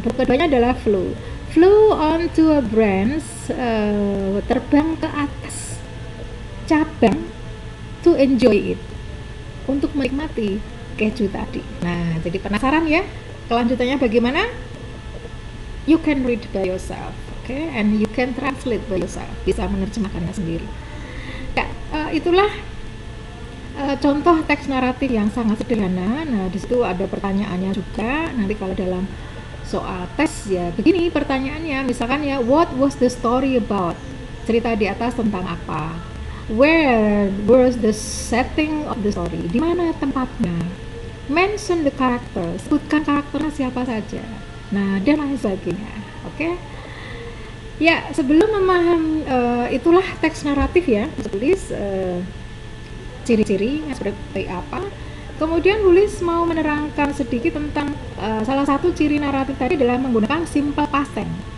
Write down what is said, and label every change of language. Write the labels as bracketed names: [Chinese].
[Indonesian] Keduanya adalah flew. [English] Flew onto a branch, [Indonesian] terbang ke atas cabang, [English] to enjoy it, [Indonesian] untuk menikmati keju tadi. Nah, jadi penasaran ya, kelanjutannya bagaimana? [English] You can read by yourself, okay? And you can translate by yourself. [Indonesian] Bisa menerjemahkannya sendiri. Ya, itulah contoh teks naratif yang sangat sederhana. Nah, di situ ada pertanyaannya juga. Nanti kalau dalam soal tes ya begini pertanyaannya, misalkan ya, [English] what was the story about? [Indonesian] Cerita di atas tentang apa? [English] Where was the setting of the story? [Indonesian] Di mana tempatnya? [English] Mention the characters. [Indonesian] Sebutkan karakternya siapa saja. Nah, dan lain sebagainya. Oke? Ya, sebelum memahami itulah teks naratif ya. Tulis ciri-ciri seperti apa. Kemudian tulis mau menerangkan sedikit tentang salah satu ciri naratif tadi adalah menggunakan simple past tense.